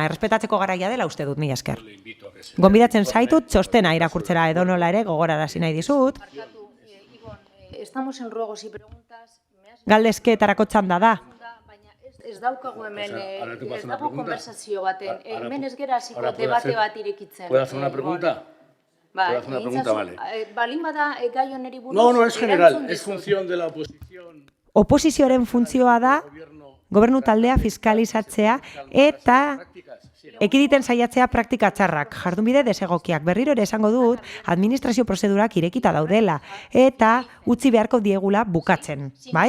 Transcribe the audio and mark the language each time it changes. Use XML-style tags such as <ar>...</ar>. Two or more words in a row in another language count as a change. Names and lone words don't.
<eu>Errespetatzeko garaia dela uste dut, mila esker. Gonbidatzen zaitut txostena irakurtzera edonola ere gogorarazi nahi dizut. Galdezkeetarako txanda da. Ez daukagu hemen, ez dago konversazio baten, hemen ez gera hasiko debate bat irekitzen.</eu> <es>¿Puedo hacer una pregunta? ¿Puedo hacer una pregunta? Vale.</es> <eu>Balin bada gai honeri buruz...</eu> <es>No, es general, es función de la oposición.</es> <eu>Oposizioaren funtzioa da gobernu taldea fiskalizatzea eta ekiditen saiatzea praktika txarrak, jardunbide desegokiak. Berriro ere esango dut, administrazio prozedurak irekita daudela eta utzi beharko diegula bukatzen, bai?</eu>